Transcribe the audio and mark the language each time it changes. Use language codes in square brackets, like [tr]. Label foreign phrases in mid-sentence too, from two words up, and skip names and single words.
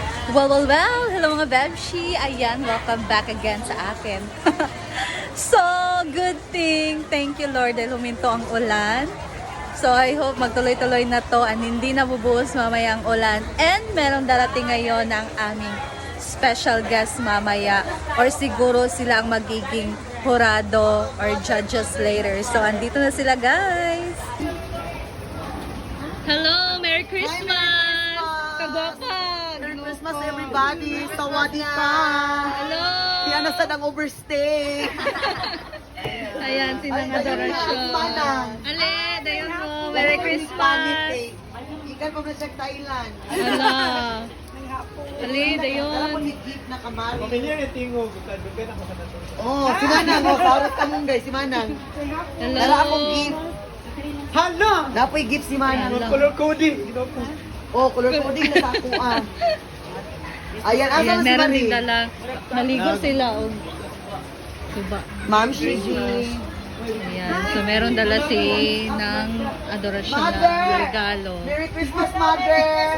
[tl] Well, hello mga Bebshi. Ayan, welcome back again sa akin. So, [en] good thing. Thank you Lord [tl] dahil huminto ang ulan. So, [en] I hope [tl] magtuloy-tuloy na to and hindi na bubuhos mamaya ang ulan. And merong darating ngayon ng aming [en] special guest [tl] mamaya. Or siguro sila ang magiging jurado or judges later. So, andito na sila guys. Hello! [en] Merry Christmas! Kagwapa! Merry Christmas everybody! [th] สวัสดีค่ะ! [en] Hello! [ceb] Di na sa nang overstay! Ayan, sinang adorasyon. Ale, dayon mo. [en] Merry Christmas! [ceb] Ikan pa na siya Thailand. Ala. Ali, [tl] Alam mo [ceb] dayon. ni gift na kamari. Pamilya ni Tingo, dugan ako sa nato. Oh, si Manang. Oh, saurat ka mong guys, si Manang. [en] Hello. [ceb] Dala akong gift. Hala! Napoy gift si Manang. Hala. [en] Color coding! Ginoko. [ceb] Oh, [en] color coding [ceb] na sa akuan. Ayan, asa Ayan, na si [tl] meron Marie? din dala. Naligo sila. Oh. Diba? Ma'am Shiji. Ayan. So, meron dala si ng adorasyon na [en] Mother! [tl] regalo. [en] Merry Christmas, Mother!